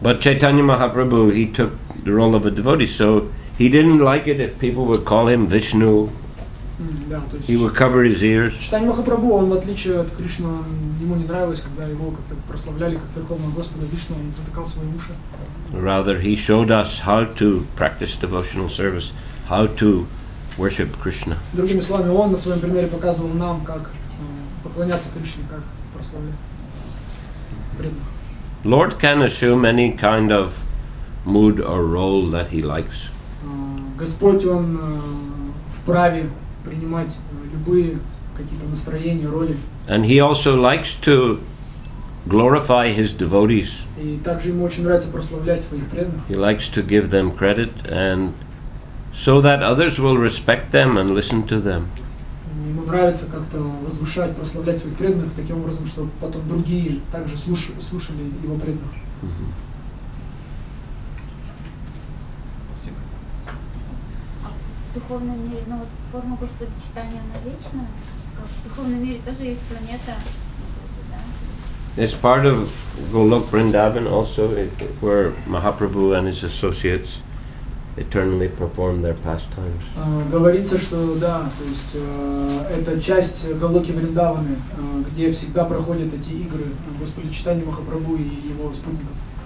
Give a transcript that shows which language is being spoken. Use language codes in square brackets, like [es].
[en] But Chaitanya Mahaprabhu, he took the role of a devotee, so he didn't like it if people would call him Vishnu. [ru] Да, то есть [en] He would cover his ears. [ru] Чайтанья Махапрабху, он в отличие от Кришны, ему не нравилось, когда его как-то прославляли как Верховного Господа Вишну, он затыкал свои уши. [en] Rather, he showed us how to practice devotional service, how to worship Krishna. [ru] Другими словами, он на своем примере показывал нам, как поклоняться Кришне, как прославлять преданных. [en] Lord can assume any kind of mood or role that he likes. [ru] Господь, он вправе принимать любые какие-то настроения, роли. [en] And he also likes to glorify his devotees. [ru] И также ему очень нравится прославлять своих преданных. [en] He likes to give them credit, and so that others will respect them and listen to them. [ru] Ему нравится как-то возвышать, прославлять своих преданных таким образом, чтобы потом другие также слушали его преданных. Спасибо. В духовном мире, ну вот форма Господа Чайтаньи, она вечная. В духовном мире тоже есть планета, да? [en] It's part of Golok Vrindavan also, where Mahaprabhu and his associates eternally perform their pastimes. [ru] Говорится, что да, то есть это часть Галоки Вриндаваны, где всегда проходят эти игры Господа Чайтаньи Махапрабху и его спутников.